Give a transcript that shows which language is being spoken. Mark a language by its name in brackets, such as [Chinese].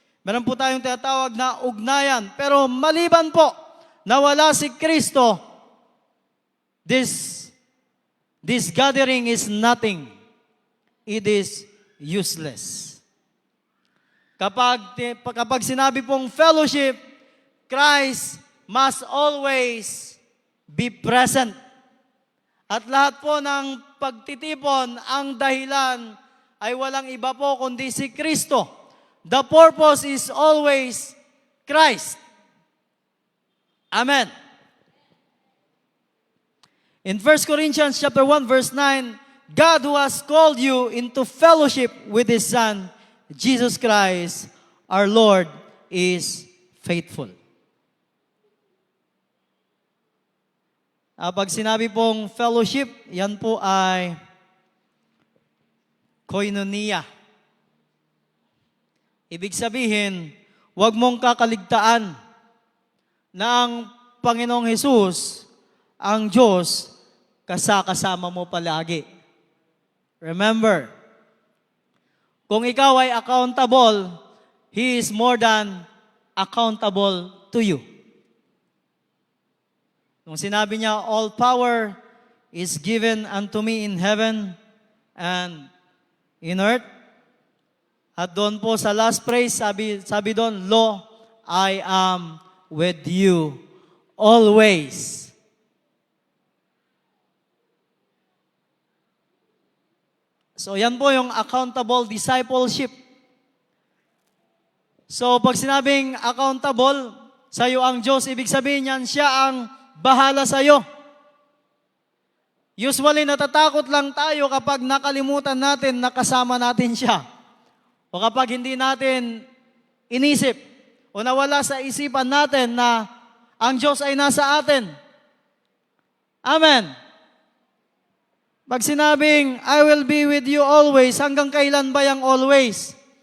[Filipino] Meron po tayong tinatawag na ugnayan. Pero maliban po na wala si Kristo, [English] this gathering is nothing. It is useless. [Filipino] Kapag sinabi pong [English] fellowship, Christ must always be present. [Filipino] At lahat po ng pagtitipon, ang dahilan ay walang iba po kundi si Kristo. [English] The purpose is always Christ. Amen. In 1 Corinthians chapter 1 verse 9, God who has called you into fellowship with His Son, Jesus Christ, our Lord, is faithful. [Filipino] Pag sinabi pong fellowship, yan po ay koinonia. Ibig sabihin, huwag mong kakaligtaan na ang Panginoong Hesus, ang Diyos, kasama mo palagi. [English] Remember, [Filipino] kung ikaw ay [English] accountable, He is more than accountable to you. [Filipino] Nung sinabi niya, [English] all power is given unto me in heaven and in earth. [Filipino] At doon po sa [English] last phrase, [Filipino] sabi doon, [English] Lo, I am with you always. [Filipino] So yan po yung accountable discipleship. So pag sinabing accountable, sa'yo ang Diyos, ibig sabihin yan, siya ang bahala sa'yo. Usually, natatakot lang tayo kapag nakalimutan natin na kasama natin siya. O kapag hindi natin inisip o nawala sa isipan natin na ang Diyos ay nasa atin. Amen. [English] Pag sinabing, I will be with you always, [Filipino] hanggang kailan ba yung [English] always?